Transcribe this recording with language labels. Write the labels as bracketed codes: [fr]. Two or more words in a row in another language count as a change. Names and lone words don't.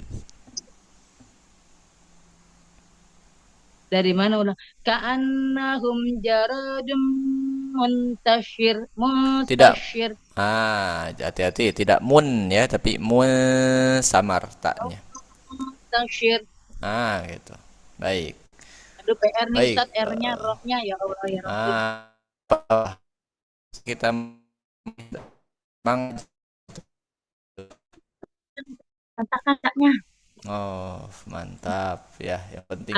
[id] Dari mana ulang? [ar] كأنهم جراد منتشر, [id] Tidak. muntashir. Hati-hati, tidak mun ya, tapi mun samar taknya. Muntashir. Gitu. Baik. Aduh PR nih Baik. Ustaz, R-nya, rohnya [ar] يا الله يا رب. [id] Kita memang Kata-katanya mantap ya. Yang penting